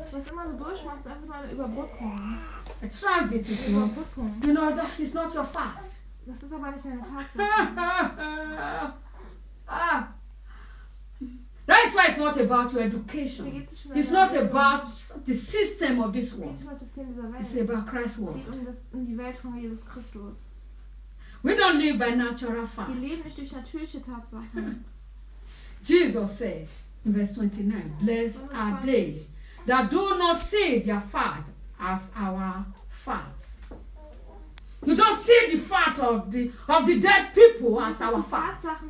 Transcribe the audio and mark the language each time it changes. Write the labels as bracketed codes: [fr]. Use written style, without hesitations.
[en] A transit is not. You know, it's not your fact. [de] Das ist aber nicht eine Tatsache. [en] That's why it's not about your education. It's not about the system of this world. It's about Christ's world. [de] Es geht um die Welt von Jesus Christus. [en] We don't live by natural facts. [de] Wir leben nicht durch natürliche Tatsachen. [en] Jesus said in verse 29, blessed are they that do not see their fact as our facts. You don't see the fact of the dead people as our fact.